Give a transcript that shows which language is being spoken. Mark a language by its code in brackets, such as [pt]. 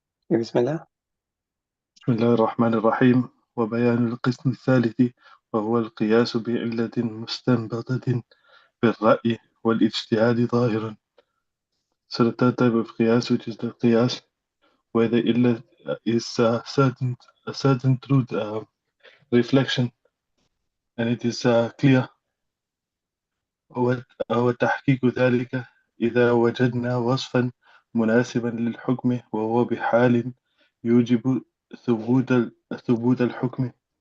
[ar] بسم الله. بسم الله الرحمن الرحيم. وبيان القسم الثالث وهو القياس بعلة مستنبطة بالرأي والاجتهاد ظاهرا. [en] So the third type of qiyas, which is the qiyas where the illah is a certain truth reflection, and it is clear. [ar] وتحقيق ذلك إذا وجدنا وصفا مناسبا للحكم وهو بحال يوجب ثبوت الحكم.